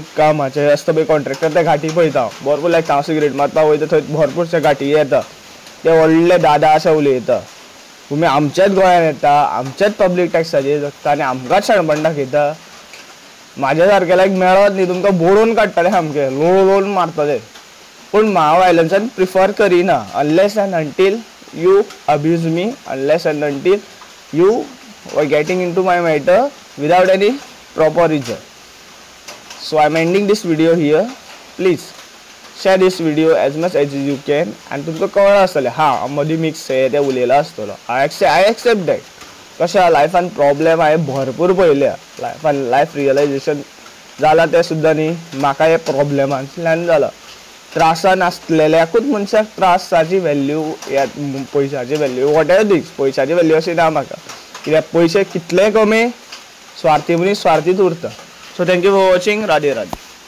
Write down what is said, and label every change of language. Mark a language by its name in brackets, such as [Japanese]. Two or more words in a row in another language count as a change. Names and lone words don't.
[Konkani] कामाचे आसता पळय कॉन्ट्रॅक्टर ते घाटी पळयता भरपूर लायक हांव सिगरेट मारपाक वयता थंय भरपूरशे घाटी येता ते व्हडले दादा अशे उलयता तुमी आमच्याच गोंयांत येता आमच्याच पब्लीक टॅक्साचेर जगता आनी आमकांच शाणपण दाखयता म्हाज्या सारके लायक मेळत न्ही तुमकां बोडोवन काडटले सामके लोळोवन मारतले पूण हांव वायलन्सान प्रिफर करिना [English] unless and until you abuse me unless and until you were getting into my matter without any proper reason. So I'm ending this video here. Please share this video as much as you can and [Konkani] तुमकां कळ्ळां आसतलें हां मदीं मिक्स ते उलयला आसतलो [English] I accept that [Konkani] कशें लायफान प्रॉब्लेम हांवें भरपूर पळयल्या लायफान [English] life realization [Konkani] जालां तें सुद्दां न्ही म्हाका हे प्रॉब्लेमांतल्यान जालां त्रासान आसलेल्याकूच मनशाक त्रासाची व्हॅल्यू या पयशाची व्हॅल्यू [English] whatever things [Konkani] पयशाची व्हॅल्यू अशी ना म्हाका कित्याक पयशे कितले कमी स्वार्थी मनीस स्वार्थीच उरता [English] so thank you for watching [Konkani] राधे राधे